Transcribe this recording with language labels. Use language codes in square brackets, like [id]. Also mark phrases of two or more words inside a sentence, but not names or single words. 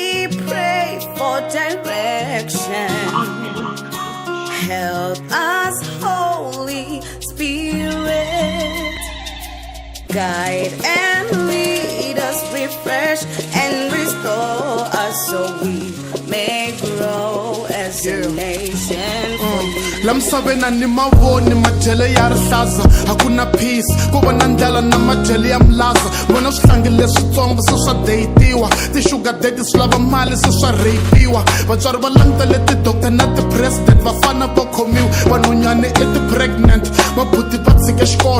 [en] pray for direction. Help us, Holy Spirit. Guide and lead us, refresh and restore us so we may grow as a nation for you. [ts] Lamsabena ni mavoni majele ya rihlaza hakuna peace kuva na ndlela na majele ya mlaza vona swihlangi leswitsongo se swa deyitiwa ti- [en] sugar daddy [ts] swi lava mali se swa rapiwa vatswari va langutele ti-doctor na ti-president vafana va khomiwa vanhwanyani ti-pregnant vabuti va tshike xikolo